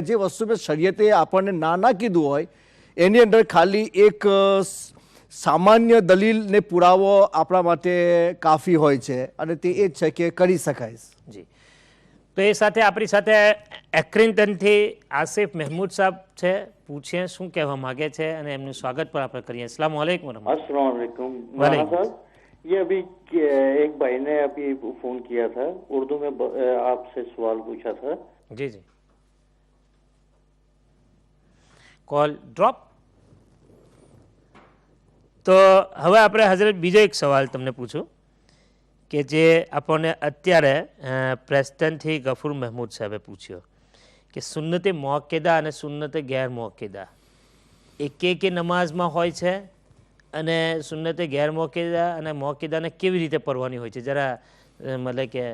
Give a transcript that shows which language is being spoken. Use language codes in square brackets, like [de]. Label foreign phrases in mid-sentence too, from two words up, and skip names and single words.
[gu] જે વસ્તુ મેં શરીયતે આપણને ના કીધું હોય એની અંદર ખાલી એક સામાન્ય દલીલ ને પુરાવો આપણા માટે કાફી હોય છે અને તે એ જ છે કે કરી શકાય. જી, તો એ સાથે આપણી સાથે એક્રિન્ટનથી આસિફ મહેમૂદ સાહેબ છે, પૂછીએ શું કહેવા માગે છે અને એમનું સ્વાગત પણ આપણે કરીએ. [ur] السلام علیکم. السلام علیکم مولانا صاحب، یہ ابھی ایک بھائی نے ابھی فون کیا تھا، اردو میں آپ سے سوال پوچھا تھا. [gu] જી જી, [en] call drop. [gu] તો હવે આપણે હઝરત બીજો એક સવાલ તમને પૂછું કે જે આપણને અત્યારે પ્રેસ્ટનથી ગફુર મહેમૂદ સાહેબે પૂછ્યો કે સુન્નતે મોક્કેદા અને સુન્નતે ગેર મોક્કેદા એક નમાઝમાં હોય છે અને સુન્નતે ગેર મોક્કેદા અને મોક્કેદાને કેવી રીતે પડવાની હોય છે, જરા મતલબ કે